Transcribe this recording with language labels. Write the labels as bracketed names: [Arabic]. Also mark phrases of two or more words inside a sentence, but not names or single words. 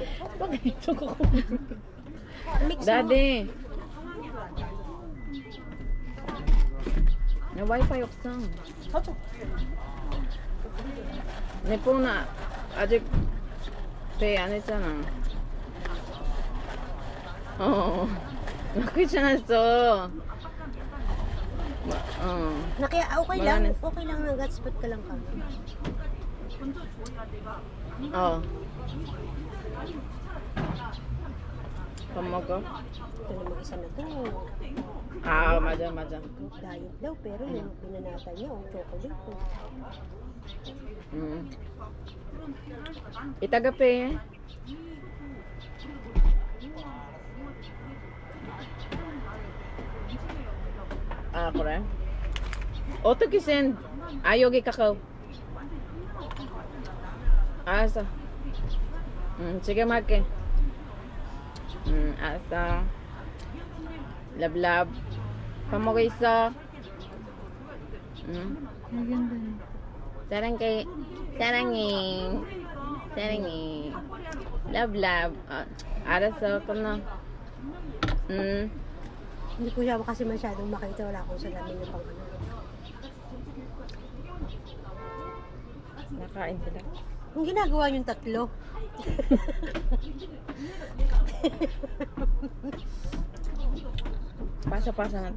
[Filipino] Bakit ito ko? Mix mo. Daddy. Na wifi 없어. [Korean] 내 폰은 아직 배 안 했잖아. 귀찮았어. [Filipino] Kaya okay Wala lang. na. Okay lang na hotspot ka lang kami. [Korean] 밥 먹어? [Filipino] Ito namang isa na to. [Korean] 아, 맞아. [Filipino] Diet daw, pero yung binanata niya, ang chocolate. [Korean] 이따가 빼. 아, 그래? 어떻게 센? 아, 여기 카카오. 알았어. 지금 할게. 알았어. 랍랍. 밥 먹고 있어. [Filipino] Maganda na. [Korean] 사랑해. 사랑해. 랍랍. 알았어. 끊어. [Filipino] Hindi ko siya kasi masyadong makita. Wala akong salamin na pang ano. Nakain sila. Ang ginagawa yung tatlo. Pasa-pasa natin.